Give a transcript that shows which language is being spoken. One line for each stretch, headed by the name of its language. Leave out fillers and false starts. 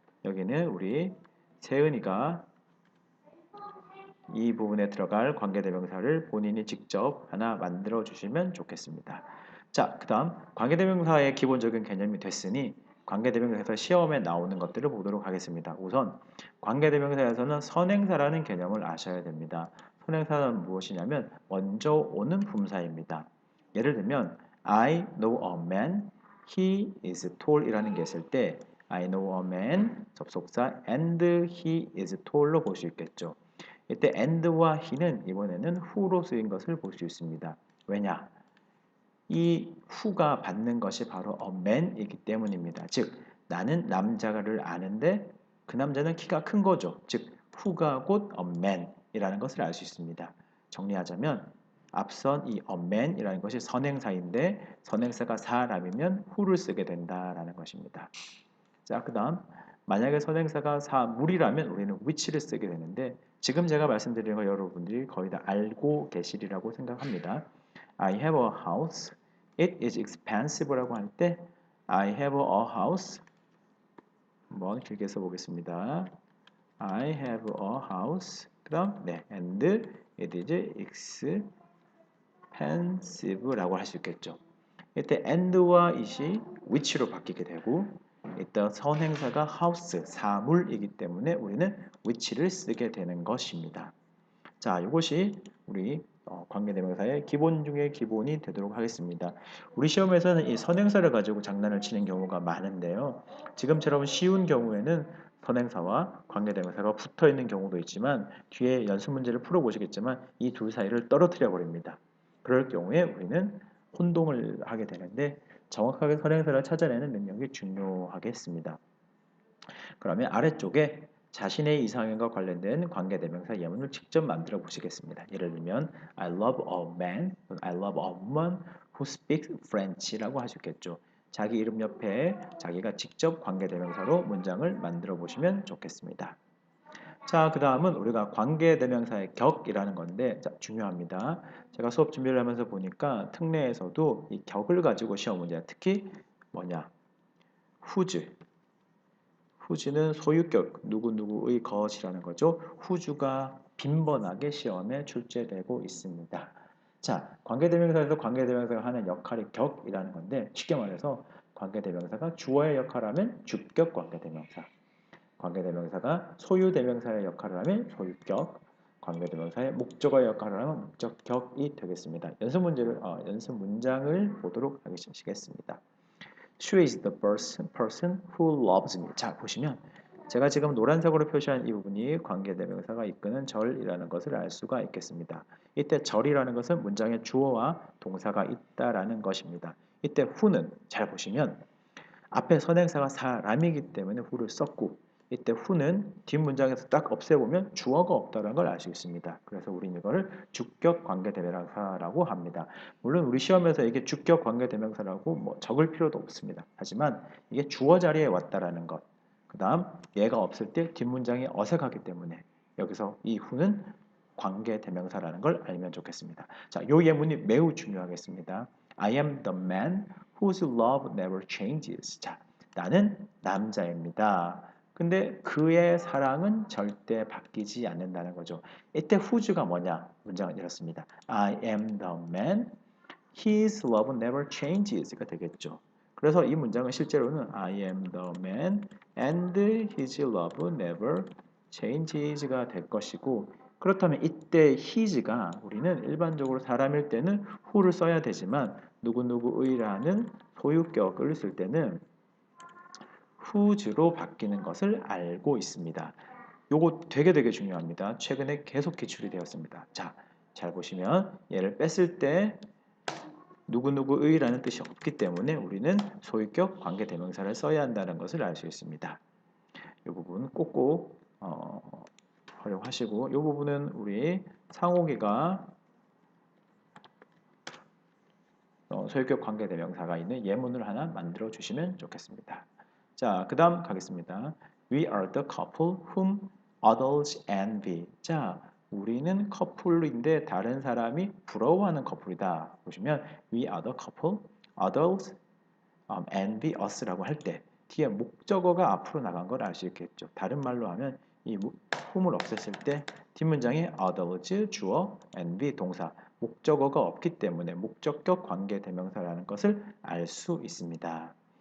Korean: 여기는 우리 세은이가 이 부분에 들어갈 관계대명사를 본인이 직접 하나 만들어 주시면 좋겠습니다. 자, 그 다음 관계대명사의 기본적인 개념이 됐으니 관계대명사에서 시험에 나오는 것들을 보도록 하겠습니다. 우선 관계대명사에서는 선행사라는 개념을 아셔야 됩니다. 선행사는 무엇이냐면 먼저 오는 품사입니다. 예를 들면
English: I know a man, he is tall
Korean: 이라는 게 있을 때
English: I know a man
Korean: 접속사
English: and he is tall로 볼 수 있겠죠.
Korean: 이때 and와 he는 이번에는 who로 쓰인 것을 볼 수 있습니다. 왜냐? 이 who가 받는 것이 바로 a man이기 때문입니다. 즉, 나는 남자를 아는데 그 남자는 키가 큰 거죠. 즉, who가 곧 a man이라는 것을 알 수 있습니다. 정리하자면 앞선 이 a man이라는 것이 선행사인데 선행사가 사람이면 who를 쓰게 된다라는 것입니다. 자, 그 다음 만약에 선행사가 사물이라면 우리는 which를 쓰게 되는데, 지금 제가 말씀드리는 거 여러분들이 거의 다 알고 계시리라고 생각합니다.
English: I have a house. It is expensive
Korean: 라고 할 때
English: I have a house.
Korean: 한번 길게 써보겠습니다.
English: I have a house.
Korean: 그 다음 네,
English: and it is expensive
Korean: 라고 할 수 있겠죠. 이때 and와 it이 which로 바뀌게 되고, 일단 선행사가 house, 사물이기 때문에 우리는 which를 쓰게 되는 것입니다. 자, 이것이 우리 관계대명사의 기본 중의 기본이 되도록 하겠습니다. 우리 시험에서는 이 선행사를 가지고 장난을 치는 경우가 많은데요. 지금처럼 쉬운 경우에는 선행사와 관계대명사가 붙어 있는 경우도 있지만 뒤에 연습 문제를 풀어보시겠지만 이 둘 사이를 떨어뜨려 버립니다. 그럴 경우에 우리는 혼동을 하게 되는데 정확하게 선행사를 찾아내는 능력이 중요하겠습니다. 그러면 아래쪽에 자신의 이상형과 관련된 관계대명사 예문을 직접 만들어 보시겠습니다. 예를 들면
English: I love a man, I love a woman who speaks French라고 할 수 있겠죠.
Korean: 자기 이름 옆에 자기가 직접 관계대명사로 문장을 만들어 보시면 좋겠습니다. 자, 그 다음은 우리가 관계대명사의 격이라는 건데, 자, 중요합니다. 제가 수업 준비를 하면서 보니까 특례에서도 이 격을 가지고 시험 문제, 특히 뭐냐, 후즈. 후즈는 소유격, 누구누구의 것이라는 거죠. 후주가 빈번하게 시험에 출제되고 있습니다. 자, 관계대명사에서 관계대명사가 하는 역할이 격이라는 건데, 쉽게 말해서 관계대명사가 주어의 역할을 하면 주격 관계대명사. 관계대명사가 소유대명사의 역할을 하면 소유격, 관계대명사의 목적어의 역할을 하면 목적격이 되겠습니다. 연습 문장을 보도록 하겠습니다.
English: She is the person who loves me.
Korean: 자, 보시면 제가 지금 노란색으로 표시한 이 부분이 관계대명사가 이끄는 절이라는 것을 알 수가 있겠습니다. 이때 절이라는 것은 문장의 주어와 동사가 있다라는 것입니다. 이때 who는 잘 보시면 앞에 선행사가 사람이기 때문에 who를 썼고 이때 who는 뒷문장에서 딱 없애보면 주어가 없다는 걸 알 수 있습니다. 그래서 우리는 이거를 주격 관계대명사라고 합니다. 물론 우리 시험에서 이게 주격 관계대명사라고 뭐 적을 필요도 없습니다. 하지만 이게 주어 자리에 왔다라는 것. 그 다음 얘가 없을 때 뒷문장이 어색하기 때문에 여기서 이 who는 관계대명사라는 걸 알면 좋겠습니다. 자, 요 예문이 매우 중요하겠습니다.
English: I am the man whose love never changes.
Korean: 자, 나는 남자입니다. 근데 그의 사랑은 절대 바뀌지 않는다는 거죠. 이때 whose가 뭐냐? 문장은 이렇습니다.
English: I am the man, his love never changes가 되겠죠.
Korean: 그래서 이 문장은 실제로는
English: I am the man and his love never changes
Korean: 가 될 것이고 그렇다면 이때 his가 우리는 일반적으로 사람일 때는 who를 써야 되지만 누구누구의라는 소유격을 쓸 때는 whose로 바뀌는 것을 알고 있습니다. 요거 되게 중요합니다. 최근에 계속 기출이 되었습니다. 자, 잘 보시면 얘를 뺐을 때 누구누구의라는 뜻이 없기 때문에 우리는 소유격 관계대명사를 써야 한다는 것을 알 수 있습니다. 이 부분 꼭꼭 활용하시고 이 부분은 우리 상호기가 소유격 관계대명사가 있는 예문을 하나 만들어 주시면 좋겠습니다. 자, 그 다음 가겠습니다.
English: We are the couple whom others envy.
Korean: 자, 우리는 커플인데 다른 사람이 부러워하는 커플이다. 보시면
English: We are the couple, others envy us
Korean: 라고 할 때 뒤에 목적어가 앞으로 나간 걸 알 수 있겠죠. 다른 말로 하면 이 whom을 없앴을 때 뒷문장에 others 주어, envy 동사 목적어가 없기 때문에 목적격 관계대명사라는 것을 알 수 있습니다.